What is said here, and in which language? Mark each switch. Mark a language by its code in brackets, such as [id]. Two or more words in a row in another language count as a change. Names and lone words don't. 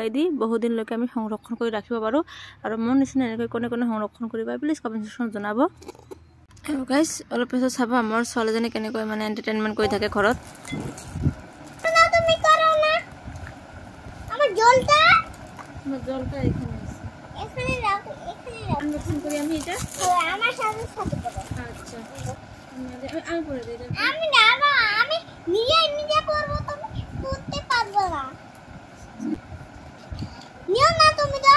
[as] দি বহুত দিন লৈকে আমি সংৰক্ষণ কৰি ৰাখিব পাৰো আৰু মন নিচিনা এনেকৈ কোনে কোনে সংৰক্ষণ কৰিবা [en] please comment section [as] জনাব আৰু গাইস অলপ পিছত চাবা আমাৰ ছোৱালীজনী কেনেকৈ মানে এন্টাৰটেইনমেন্ট কৰি থাকে ঘৰত [bn] না তুমি করো না আমার জলটা এখানে আছে এখানে রাখো আনবক্সিং করি আমি এটা আমার সাথে করো আচ্ছা আমি করে দেই আমি না আমি নিজে করব তুমি করতে পারবে না নিও না তুমি তো